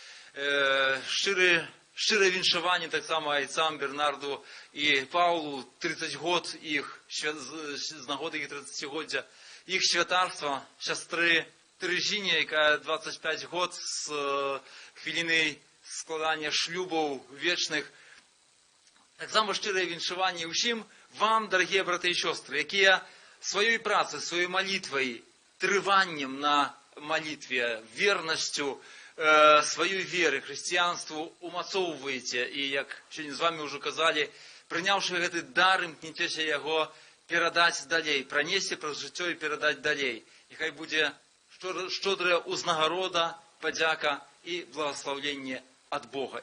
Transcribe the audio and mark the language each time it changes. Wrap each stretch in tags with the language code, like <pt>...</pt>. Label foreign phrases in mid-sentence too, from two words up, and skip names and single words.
<be>Шчырае віншаванне таксама айцам Бернарду і Паулу, 30 год іх, з нагоды іх 30-годдзя, іх святарства, сястры Терезіне, якая 25 год з хвіліны складання шлюбаў вечных. Таксама шчырае віншаванне ўсім вам, дарагія браты і сёстры, якія сваёй працай, сваёй малітвай, трываннем</be> <ru>на молитве, верностью своей веры, христианству</ru> <be>умацоўваеце. І, як сёння з вами ўжо казалі, прыняўшы гэты дар, імкнецеся яго перадаць далей, пранесці праз жыццё і перадаць далей. Няхай будзе шчодрая ўзнагарода, падзяка і благословленне ад Бога.</be>